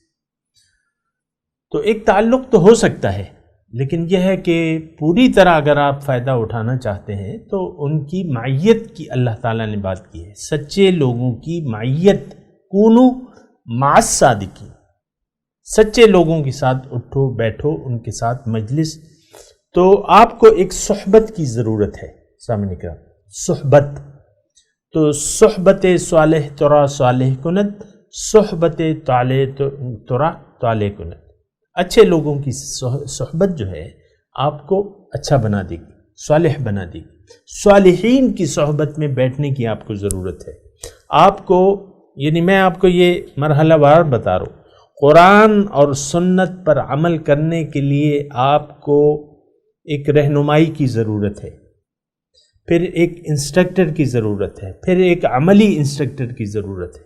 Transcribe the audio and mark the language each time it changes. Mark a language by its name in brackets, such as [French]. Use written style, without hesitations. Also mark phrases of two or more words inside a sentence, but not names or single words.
[Urdu] تو ایک تعلق تو ہو سکتا ہے، لیکن یہ ہے کہ پوری طرح اگر آپ فائدہ اٹھانا چاہتے ہیں تو ان کی معیت کی اللہ تعالیٰ نے بات کی ہے. سچے لوگوں کی معیت، [Arabic] کونوا مع الصادقین. [Urdu] سچے لوگوں کے ساتھ اٹھو بیٹھو، ان کے ساتھ مجلس. تو آپ کو ایک صحبت کی ضرورت ہے. سامنے کا صحبت، تو [Persian] صحبت صالح ترا صالح کند، صحبت طالح ترا طالح کند. [Urdu] اچھے لوگوں کی صحبت جو ہے آپ کو اچھا بنا دے گی، صالح بنا دے گی. صالحین کی صحبت میں بیٹھنے کی آپ کو ضرورت ہے. آپ کو یعنی میں آپ کو یہ مرحلہ وار بتا رہا ہوں. قرآن اور سنت پر عمل کرنے کے لیے آپ کو ایک رہنمائی کی ضرورت ہے، پھر ایک انسٹرکٹر کی ضرورت ہے، پھر ایک عملی انسٹرکٹر کی ضرورت ہے.